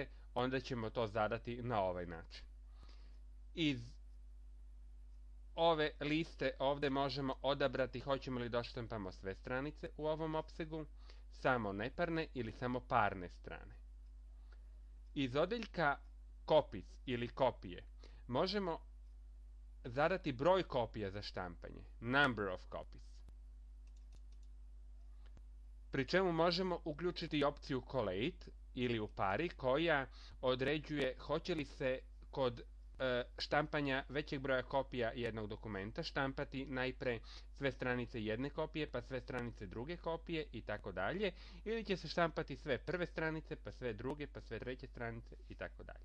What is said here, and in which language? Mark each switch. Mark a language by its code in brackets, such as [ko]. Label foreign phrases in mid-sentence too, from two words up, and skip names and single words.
[sr] onda ćemo to zadati na ovaj način. Iz ove liste ovde možemo odabrati hoćemo li da odštampamo sve stranice u ovom opsegu, samo neparne ili samo parne strane. Iz odeljka Copies ili kopije možemo zadati broj kopija za štampanje, [en] number of copies, [sr] pri čemu možemo uključiti opciju Collate ili u pari koja određuje hoće li se kod štampanja većeg broja kopija jednog dokumenta štampati najpre sve stranice jedne kopije, pa sve stranice druge kopije i tako dalje, ili će se štampati sve prve stranice, pa sve druge, pa sve treće stranice i tako dalje.